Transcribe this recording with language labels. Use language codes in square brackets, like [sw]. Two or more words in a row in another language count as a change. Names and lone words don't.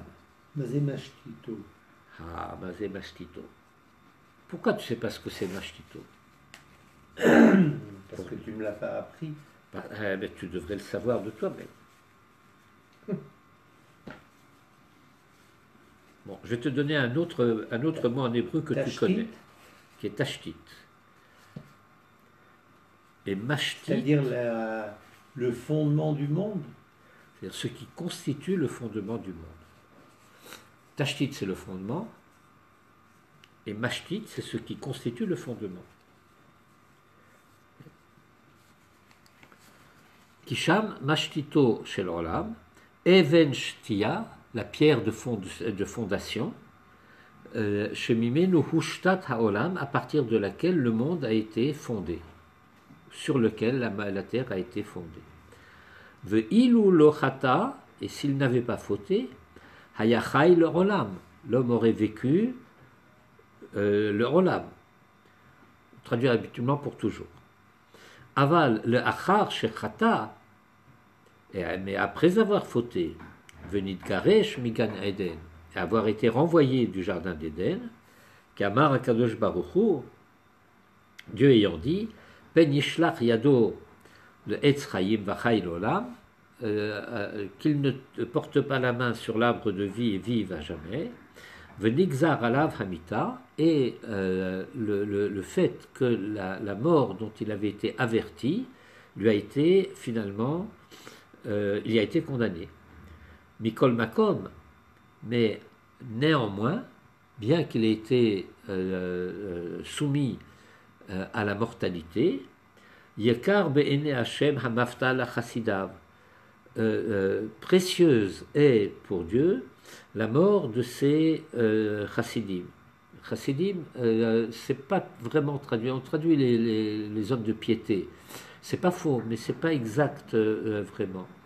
[he] מה זה משתיתו? [fr] Ah, ma c'est mashtito. Pourquoi tu ne sais pas ce que c'est mashtito? Parce que tu ne me l'as pas appris. Mais tu devrais le savoir de toi-même. Bon, je vais te donner un autre mot en hébreu que tu Tashtit. connais, qui est tashtit. Et mashtit, C'est-à-dire le fondement du monde. c'est-à-dire ce qui constitue le fondement du monde. Tashtit, c'est le fondement, et mashtit, c'est ce qui constitue le fondement. [he] כי שם משתיתו של עולם, אבן שתיה, [fr] la pierre de fondation, [he] שממנו הושתת העולם, [fr] à partir de laquelle le monde a été fondé, sur lequel la terre a été fondée. [he] ואילו לא חטא, [fr] et s'il n'avait pas fauté, [he] היה חי לעולם, [fr] l'homme aurait vécu le olam, traduit habituellement pour toujours. [he] אבל לאחר שחטא, [fr] mais après avoir fauté, [he] ונתגרש מגן עדן, [fr] et avoir été renvoyé du jardin d'Éden, [he] כמאמר הקדוש ברוך הוא, [fr] Dieu ayant dit, [he] פן ישלח ידו בעץ החיים וחי לעולם, [fr] qu'il ne porte pas la main sur l'arbre de vie et vive à jamais, [he] ונגזר עליו המיתה, [fr] et le fait que la mort dont il avait été averti lui a été finalement, il y a été condamné. [he] מכל מקום, [fr] mais néanmoins, bien qu'il ait été soumis à la mortalité, [he] יקר בעיני השם המותה לחסידיו, [fr] précieuse est pour Dieu la mort de ses chassidim. Chassidim, c'est pas vraiment traduit. On traduit les hommes de piété. C'est pas faux, mais c'est pas exact vraiment.